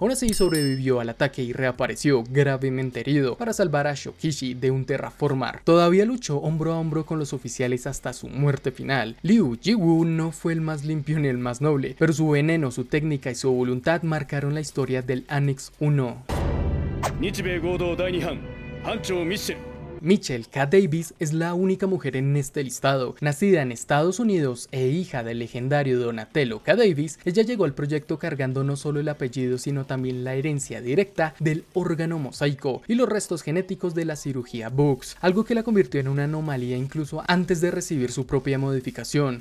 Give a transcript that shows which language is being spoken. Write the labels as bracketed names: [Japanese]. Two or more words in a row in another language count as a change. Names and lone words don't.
[Spanish] Aún así sobrevivió al ataque y reapareció gravemente herido para salvar a Shokichi de un terraformar. Todavía luchó hombro a hombro con los oficiales hasta su muerte final. Liu Jiwu no fue el más limpio ni el más noble, pero su veneno, su técnica y su voluntad marcaron la historia del Annex 1. [Japanese] 日米合同第2班班長ミッシェル [Spanish] Michelle K. Davis es la única mujer en este listado. Nacida en Estados Unidos e hija del legendario Donatello K. Davis, ella llegó al proyecto cargando no solo el apellido sino también la herencia directa del órgano mosaico y los restos genéticos de la cirugía Box, algo que la convirtió en una anomalía incluso antes de recibir su propia modificación.